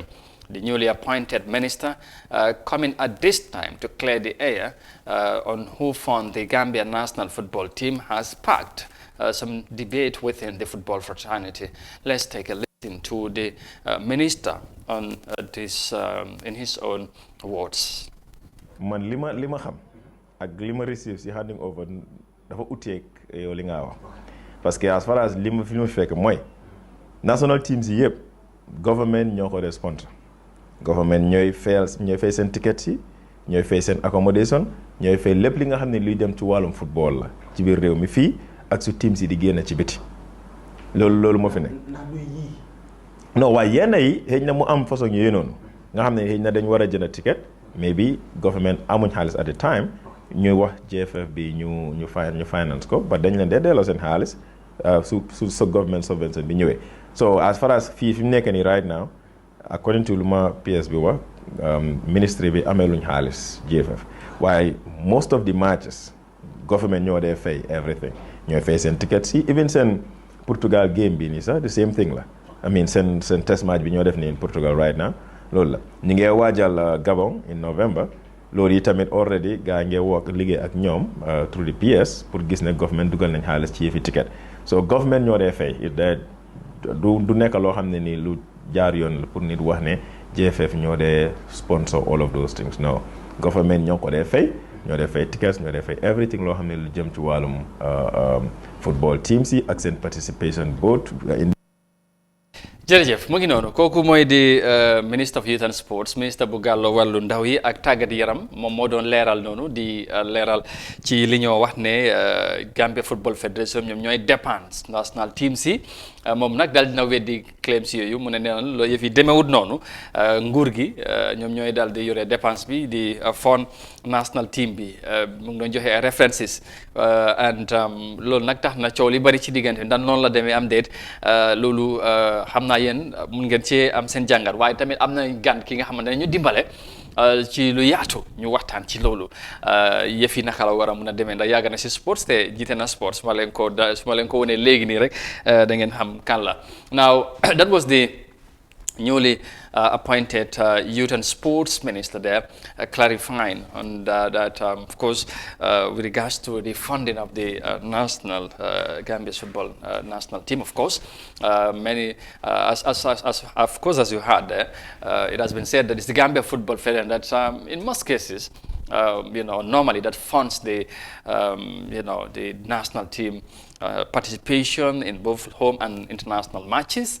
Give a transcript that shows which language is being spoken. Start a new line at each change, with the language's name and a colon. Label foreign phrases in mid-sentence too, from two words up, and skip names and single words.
English: The newly appointed minister coming at this time to clear the air on who fund the Gambia national football team has sparked some debate within the football fraternity. Let's take a listen to the minister on this in his own words.
Wolof: Man lima xam ak lima receive si handing over dafa uteek yow li nga wax parce que
English: as far as
Wolof: lima fi ñu fekk mooy
English: national teams
Wolof: yëpp government ñoo ko sponsor. Government ñooy fay seen tickets yi ñooy fay seen accommodation ñooy fay lépp li nga xam ne luy dem ci wàllum football la ci biir réew mi fii ak su teams yi di génn ci biti loolu moo fi nekk. non waaye yenn yi xëy na mu am façon yooyu noonu nga xam ne xëy na dañ war a jënd ticket mais bi government amuñ xaalis
English: at the time
Wolof: ñuy wax GFF bi ñu finance ko ba dañ leen dee delloo seen xaalis su government subvention bi ñëwee
English: so as far as
Wolof: fii fi mu nekk nii
English: right now. According to
Wolof: Luma PS bi wax ministry bi amee luñ xaalis GFF waaye
English: most of the matches
Wolof: government ñoo dee fay everything ñooy fay seen tickets yi even seen Portugal game bi nii sax
English: the same thing
Wolof: la
English: I mean
Wolof: seen
English: test match
Wolof: bi ñoo def nii
English: in Portugal right now
Wolof: loolu la ñu ngi waajal Gabon
English: in November
Wolof: loolu yi tamit already gaa ngi work liggéey ak ñoom
English: through the PS
Wolof: pour gis ne government dugal nañ xaalis ci yëfi ticket so government ñoo dee fay du nekk loo xam ne nii lu jaar yoon la pour nit wax ne GFF ñoo dee sponsor
English: all of those things
Wolof: no government ñoo ko dee fay ñoo dee fay tickets ñoo dee fay everything loo xam ne lu jëm ci wàllum football teams yi ak seen participation both jërëjëf mu ngi noonu kooku mooy di
English: Minister of Youth and Sports
Wolof: ministre bu gàllo wàllu ndaw yi ak tàggat yaram moom moo doon leeral noonu di leeral ci li ñoo wax ne Gambia Football Federation ñoom ñooy dépense
English: national teams
Wolof: yi moom nag daal dina weddi claims yooyu mu ne nee na loolu yëf yi demewut noonu nguur gi ñoom ñooy daal di yore dépense bi di fond
English: national team
Wolof: bi mu ngi doon joxe ay
English: references and
Wolof: loolu nag tax na coow li bari ci diggante ndax noonu la demee am déet loolu xam naa yéen mun ngeen cee am seen jàngat waaye tamit am na gan ki nga xamante ne ñu dimbale ci lu yaatu ñu waxtaan ci loolu yëf yi naka la war a mun a demee ndax yàgg na si sports te jiite na sports su ma leen ko wonee léegi nii rek da ngeen xam kan la
English: now that was the newly appointed Youth and Sports Minister there, clarifying on that, of course, with regards to the funding of the national Gambia's football national team. Of course, many, of course, as you heard there, it has been said that it's the Gambia Football Federation that, in most cases, normally that funds the, the national team participation in both home and international matches.